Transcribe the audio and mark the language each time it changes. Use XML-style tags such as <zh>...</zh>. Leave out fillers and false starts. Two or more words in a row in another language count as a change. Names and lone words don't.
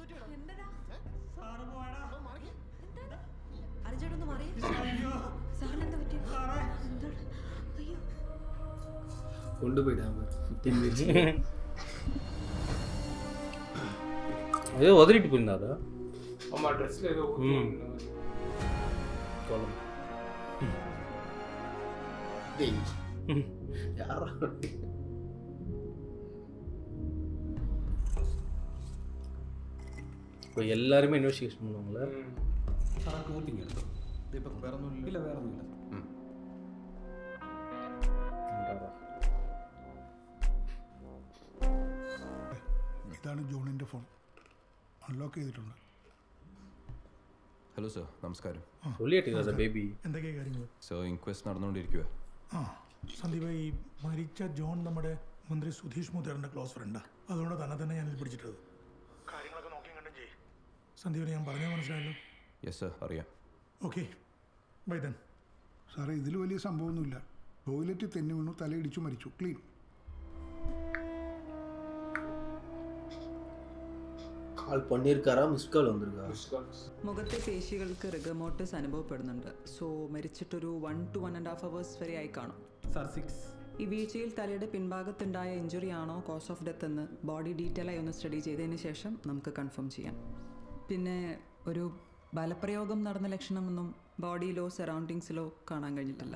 <ml>അർജുനൊന്ന് മാറി. സാറിനെന്താ കൊണ്ടുപോയിട്ടാ</ml> <en>15 minutes.</en> <ta>அது உதறிட்டு போயிருந்தாதா? ஆமா, ட்ரெஸ்ல ஏதோ கோலம். யாரா இப்போ எல்லாருமே</ta> <en>investigation பண்ணுவாங்களே.</en> <ml>ഇതാണ് ജോണിൻ്റെ ഫോൺ. അൺലോക്ക് ചെയ്തിട്ടുണ്ട്. ഹലോ സർ, നമസ്കാരം.</ml> <ta>சொல்லிட்டீங்களா ബേബി?</ta> <ml>എന്തൊക്കെയാ കാര്യങ്ങൾ? സർ, ഇൻക്വസ്റ്റ് നടന്നുകൊണ്ടിരിക്കുക. സന്ദീപ്, ഈ മരിച്ച ജോൺ നമ്മുടെ മന്ത്രി സുധീഷ് മുതേറിൻ്റെ ക്ലോസ് ഫ്രണ്ടാണ്. അതുകൊണ്ട് തന്നെ ഞാനിത് പിടിച്ചിട്ടത്. കാര്യങ്ങളൊക്കെ നോക്കിയും കണ്ടും ചെയ്യും. സന്ദീപിന് ഞാൻ പറഞ്ഞാൽ മനസ്സിലായല്ലോ? യെസ് സർ, അറിയാം.</ml> <en>okay, bye then.</en> <ml>സാറേ, ഇതിൽ വലിയ സംഭവമൊന്നുമില്ല. ടോയ്ലറ്റ് തെന്നി വീണു, തലയിടിച്ചു മരിച്ചു. ക്ലീൻ.</ml> <ta>கால் பண்ணியிருக்காரா?</ta> <en>miss call</en> <ta>வந்திருக்கா?</ta> <ml>മുഖത്തെ പേശികൾക്ക് റിഗമോട്ടസ് അനുഭവപ്പെടുന്നുണ്ട്. സോ മരിച്ചിട്ടൊരു</ml> <en>1 to 1.5 hours</en> <ml>വരെ ആയി കാണും. ഈ വീഴ്ചയിൽ തലയുടെ പിൻഭാഗത്തുണ്ടായ ഇഞ്ചുറി ആണോ</ml> <en>cause of death</en> <ml>എന്ന് ബോഡി ഡീറ്റെയിൽ ആയി ഒന്ന് സ്റ്റഡി ചെയ്തതിന് ശേഷം നമുക്ക് കൺഫേം ചെയ്യാം. പിന്നെ ഒരു ബലപ്രയോഗം നടന്ന ലക്ഷണമൊന്നും ബോഡിയിലോ സറൗണ്ടിങ്സിലോ കാണാൻ കഴിഞ്ഞിട്ടില്ല.</ml>